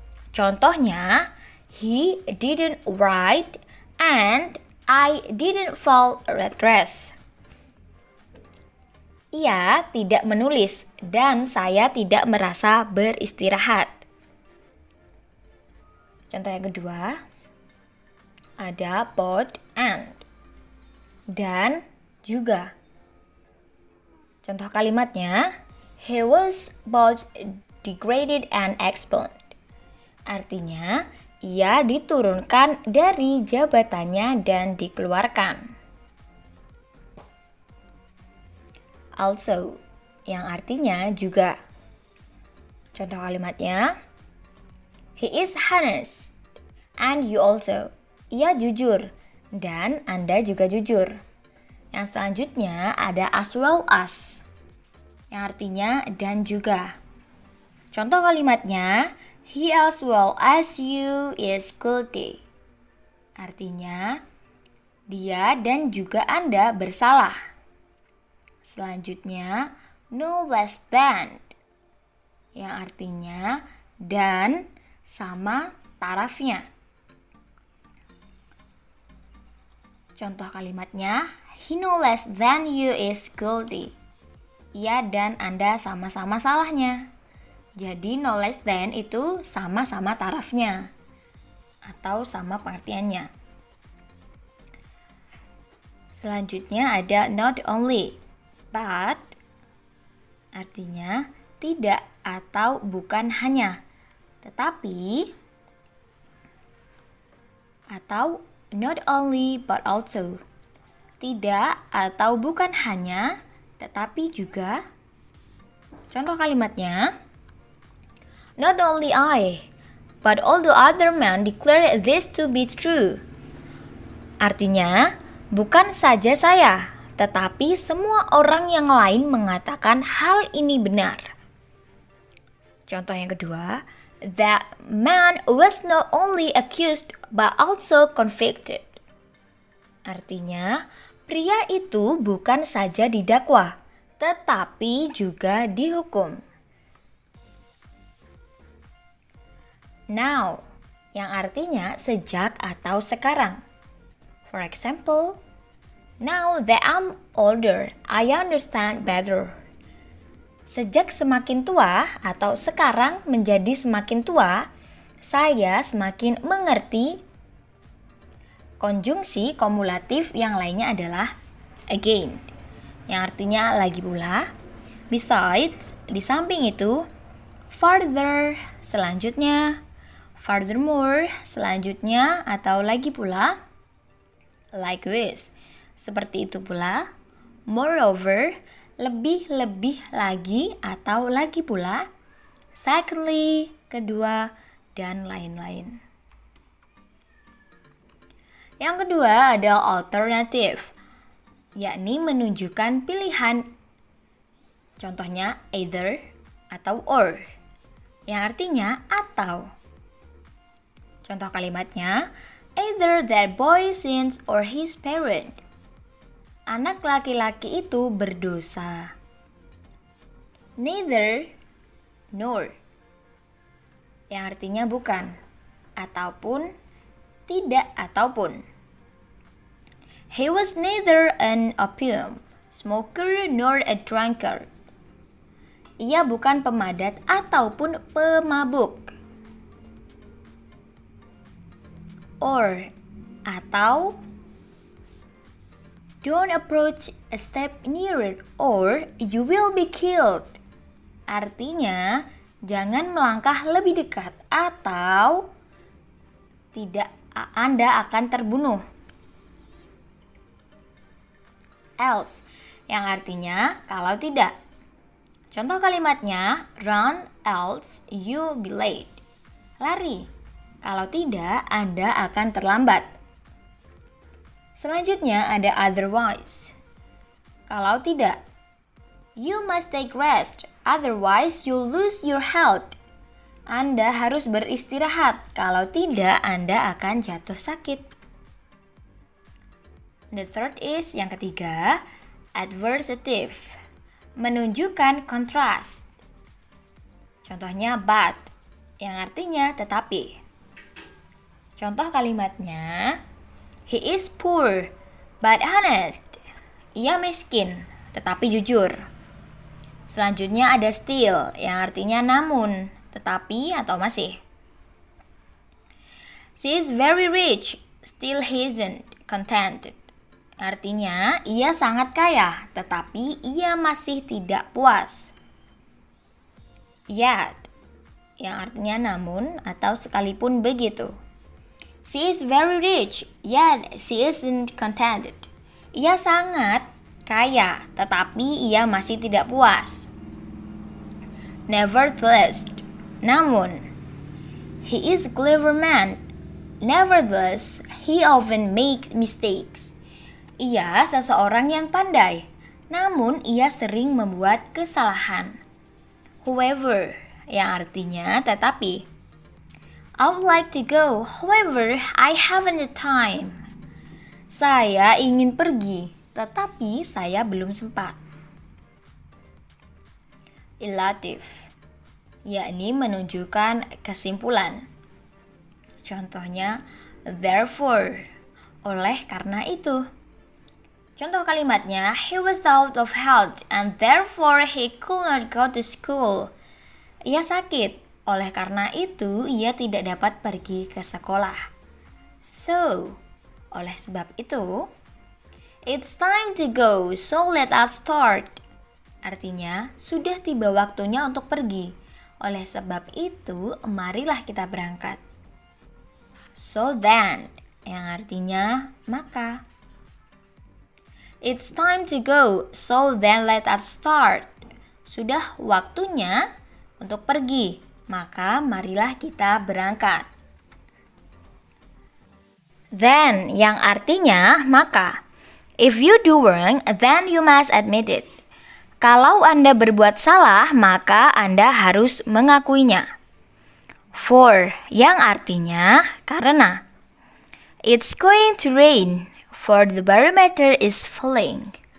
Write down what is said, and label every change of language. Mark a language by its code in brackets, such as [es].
[id] Contohnya, [en] he didn't write and I didn't fall red dress. [id] Ia tidak menulis dan saya tidak merasa beristirahat. Contoh yang kedua, ada both and dan juga. Contoh kalimatnya, [en] he was both degraded and expelled. [id] Artinya, ia diturunkan dari jabatannya dan dikeluarkan. [en] Also, [id] yang artinya juga. Contoh kalimatnya, [en] he is honest and you also. [id] Ia jujur dan Anda juga jujur. Yang selanjutnya ada as well as, yang artinya dan juga. [en] Contoh kalimatnya, he as well as you is guilty. [id] Artinya, dia dan juga Anda bersalah. Selanjutnya, no less than, yang artinya dan sama tarafnya. Contoh kalimatnya, [en] he no less than you is guilty. [id] Ia dan Anda sama-sama salahnya. Jadi no less than itu sama-sama tarafnya atau sama pengertiannya. Selanjutnya ada [en] not only, but. [id] Artinya tidak atau bukan hanya, tetapi. atau not only but also. Tidak atau bukan hanya, tetapi juga. Contoh kalimatnya, [en] not only I, but all the other men declare this to be true. [id] Artinya, bukan saja saya, tetapi semua orang yang lain mengatakan hal ini benar. Contoh yang kedua, [en] that man was not only accused but also convicted. [id] Artinya, pria itu bukan saja didakwa, tetapi juga dihukum. Now, yang artinya sejak atau sekarang. [en] For example, now that I'm older, I understand better. [id] Sejak semakin tua atau sekarang menjadi semakin tua, saya semakin mengerti. Konjungsi kumulatif yang lainnya adalah again, yang artinya lagi pula, besides, di samping itu, further, selanjutnya, furthermore, selanjutnya, atau lagi pula, likewise, seperti itu pula, moreover, lebih-lebih lagi atau lagi pula, secondly, kedua, dan lain-lain. Yang kedua ada alternative, yakni menunjukkan pilihan. Contohnya either atau or, yang artinya atau. Contoh kalimatnya, [en] either that boy sins or his parent. [id] Anak laki-laki itu berdosa. Neither, nor, yang artinya bukan, ataupun, tidak ataupun. [en] He was neither an opium smoker nor a drunkard. [id] Ia bukan pemadat ataupun pemabuk. [en] Or, atau, don't approach a step nearer or you will be killed. [id] Artinya, jangan melangkah lebih dekat atau tidak, Anda akan terbunuh. Else, yang artinya kalau tidak. Contoh kalimatnya, [en] run else you'll be late. [id] Lari, kalau tidak Anda akan terlambat. Selanjutnya ada otherwise. Kalau tidak, [en] you must take rest, otherwise you'll lose your health. [id] Anda harus beristirahat, kalau tidak Anda akan jatuh sakit. [en] The third is, [id] yang ketiga, adversative, menunjukkan kontras. Contohnya but, yang artinya tetapi. Contoh kalimatnya, [en] he is poor but honest. [id] Ia miskin tetapi jujur. Selanjutnya ada still, yang artinya namun, tetapi atau masih. [en] She is very rich, still he isn't contented. [id] Artinya, ia sangat kaya, tetapi ia masih tidak puas. Yet, yang artinya namun atau sekalipun begitu. [en] She is very rich, yet she isn't contented. [id] Ia sangat kaya, tetapi ia masih tidak puas. [en] Nevertheless, namun, he is a clever man. Nevertheless, he often makes mistakes. [id] Ia seseorang yang pandai, namun ia sering membuat kesalahan. However, yang artinya tetapi. [en] I would like to go, however, I haven't the time. [id] Saya ingin pergi, tetapi saya belum sempat. Ilative, yakni menunjukkan kesimpulan. Contohnya, therefore, oleh karena itu. Contoh kalimatnya, [en] he was out of health and therefore he could not go to school. [id] Ia sakit, oleh karena itu ia tidak dapat pergi ke sekolah. [en] So, [id] oleh sebab itu, [en] it's time to go, so let us start. [id] Artinya, sudah tiba waktunya untuk pergi. Oleh sebab itu, marilah kita berangkat. So then, yang artinya maka. [en] It's time to go, so then let us start. [id] Sudah waktunya untuk pergi, maka marilah kita berangkat. Then yang artinya maka. [en] If you do wrong, then you must admit it. [id] Kalau Anda berbuat salah, maka Anda harus mengakuinya. For yang artinya karena. [en] It's going to rain, for the barometer is falling.